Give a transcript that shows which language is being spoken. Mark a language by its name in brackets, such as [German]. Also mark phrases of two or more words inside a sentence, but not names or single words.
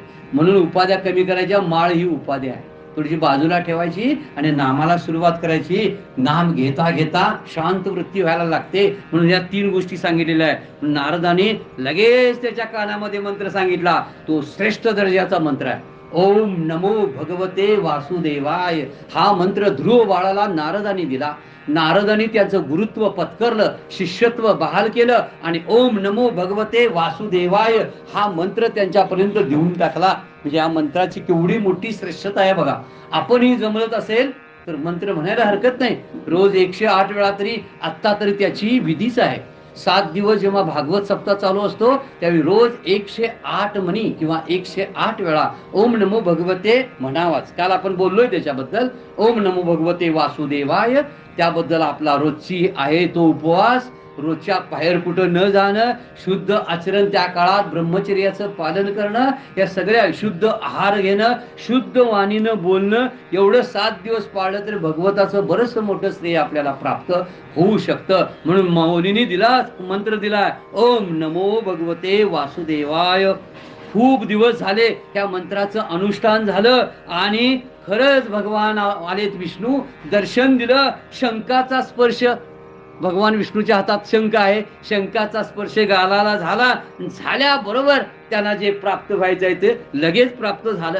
[Marathi] म्हणून उपाध्या कमी करायच्या. माळ ही उपाधी आहे, थोडीशी बाजूला ठेवायची आणि नामाला सुरुवात करायची. नाम घेता घेता शांत वृत्ती व्हायला लागते. म्हणून या 3 गोष्टी सांगितलेल्या आहे. नारदाने लगेच त्याच्या कानामध्ये मंत्र सांगितला, तो श्रेष्ठ दर्जाचा मंत्र आहे. [Sanskrit] ओम नमो भगवते वासुदेवाय. [Marathi] हा मंत्र ध्रुव बाळाला नारदाने दिला. नारदाने त्याचं गुरुत्व पत्करलं, शिष्यत्व बहाल केलं आणि [Sanskrit] ओम नमो भगवते वासुदेवाय [Marathi] हा मंत्र त्यांच्यापर्यंत देऊन टाकला. म्हणजे या मंत्राची केवढी मोठी श्रेष्ठता आहे बघा. आपणही जमत असेल तर मंत्र म्हणायला हरकत नाही. रोज 108 वेळा तरी, आत्ता तरी त्याची विधीच आहे. 7 दिवस जेव्हा भागवत सप्ताह चालू असतो त्यावेळी रोज 108 म्हणी किंवा 108 वेळा [Sanskrit] ओम नमो भगवते [Marathi] म्हणावाच. काल आपण बोललोय त्याच्याबद्दल. [Sanskrit] ओम नमो भगवते वासुदेवाय, [Marathi] त्याबद्दल आपला रोजची आहे तो उपवास, रोजच्या बाहेर कुठं न जाणं, शुद्ध आचरण, त्या काळात ब्रह्मचर्याचं पालन करणं, या सगळ्या शुद्ध आहार घेणं, शुद्ध वाणीनं बोलणं, एवढं 7 दिवस पाळलं तर भगवताचं बरंच मोठं श्रेय आपल्याला प्राप्त होऊ शकतं. म्हणून मौलीने दिला मंत्र दिला, [Sanskrit] ओम नमो भगवते वासुदेवाय. [Marathi] खूप दिवस झाले त्या मंत्राचं अनुष्ठान झालं आणि खरंच भगवान आलेत, विष्णू दर्शन दिलं. शंखाचा स्पर्श, भगवान विष्णूच्या हातात शंख आहे, शंखाचा स्पर्श गालाला झाला. झाल्याबरोबर त्यांना जे प्राप्त व्हायचं आहे ते लगेच प्राप्त झालं.